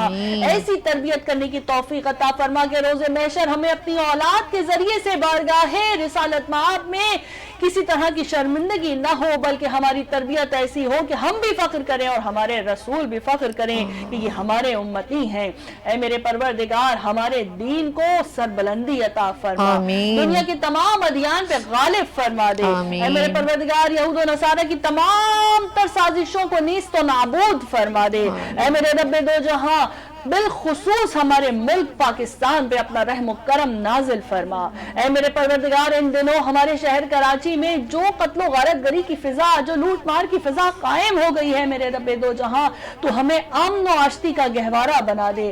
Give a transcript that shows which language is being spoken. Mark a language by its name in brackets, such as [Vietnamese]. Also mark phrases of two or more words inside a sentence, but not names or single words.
[Urdu] ایسی تربیت کرنے کی توفیق عطا فرما کہ روز محشر ہمیں اپنی اولاد کے ذریعے سے بارگاہ رسالت مآب میں کسی طرح کی شرمندگی نہ ہو، بلکہ ہماری تربیت ایسی ہو کہ ہم بھی فخر کریں اور ہمارے رسول بھی فخر کریں کہ یہ ہمارے امتی ہیں. اے میرے پروردگار ہمارے دین کو سربلندی عطا فرما، دنیا کے تمام ادیان پہ غالب فرما دے. اے میرے پروردگار یہود و نصارہ کی تمام تر سازشوں کو نیست و نابود فرما دے. اے میرے رب دو جہاں بالخصوص ہمارے ملک پاکستان پہ اپنا رحم و کرم نازل فرما. اے میرے پروردگار ان دنوں ہمارے شہر کراچی میں جو قتل و غارت گری کی فضا، جو لوٹ مار کی فضا قائم ہو گئی ہے، میرے رب دو جہاں تو ہمیں امن و آشتی کا گہوارہ بنا دے.